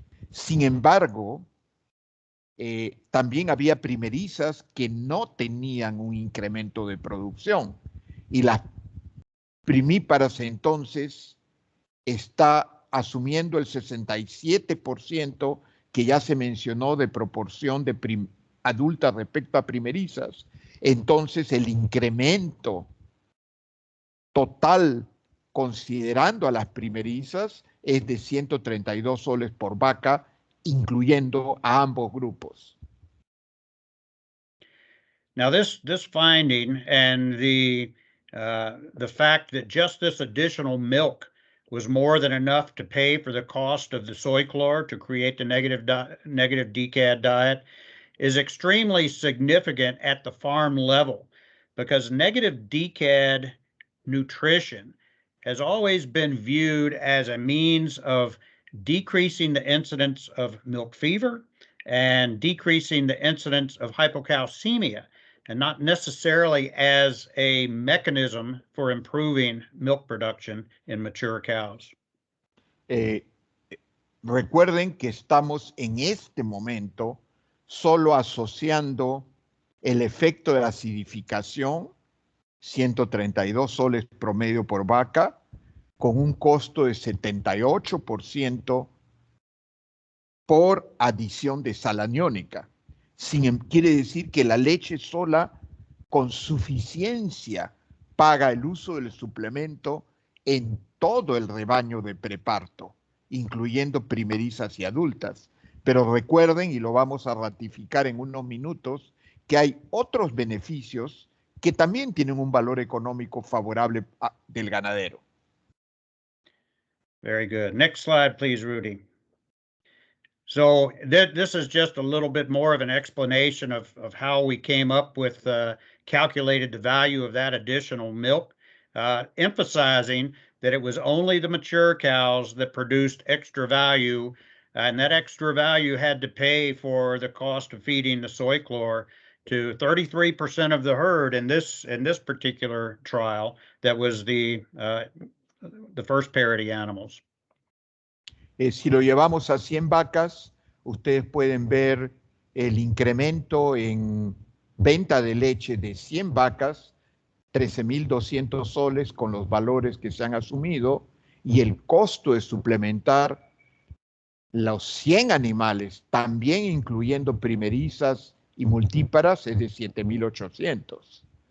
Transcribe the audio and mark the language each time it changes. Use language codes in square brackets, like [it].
[es] Sin embargo, también había primerizas que no tenían un incremento de producción, y las primíparas entonces está asumiendo el 67% que ya se mencionó de proporción de adultas respecto a primerizas. Entonces el incremento total considerando a las primerizas es de 132 soles por vaca, incluyendo a ambos grupos. [en] Now this finding and the fact that just this additional milk was more than enough to pay for the cost of the soy chlor to create the negative DCAD diet is extremely significant at the farm level, because negative DCAD nutrition has always been viewed as a means of decreasing the incidence of milk fever and decreasing the incidence of hypocalcemia, and not necessarily as a mechanism for improving milk production in mature cows. [es] Recuerden que estamos en este momento solo asociando el efecto de la acidificación, 132 soles promedio por vaca, con un costo de 78% por adición de sal aniónica. Quiere decir que la leche sola con suficiencia paga el uso del suplemento en todo el rebaño de preparto, incluyendo primerizas y adultas. Pero recuerden, y lo vamos a ratificar en unos minutos, que hay otros beneficios que también tienen un valor económico favorable del ganadero. [en] Very good. Next slide, please, Rudy. So this is just a little bit more of an explanation of how we came up with calculated the value of that additional milk, emphasizing that it was only the mature cows that produced extra value, and that extra value had to pay for the cost of feeding the soy chlor to 33% of the herd in this particular trial. That was the first parity animals. [es] Si lo llevamos a 100 vacas, ustedes pueden ver el incremento en venta de leche de 100 vacas, 13.200 soles con los valores que se han asumido, y el costo de suplementar los 100 animales, también incluyendo primerizas y multíparas, es de 7.800.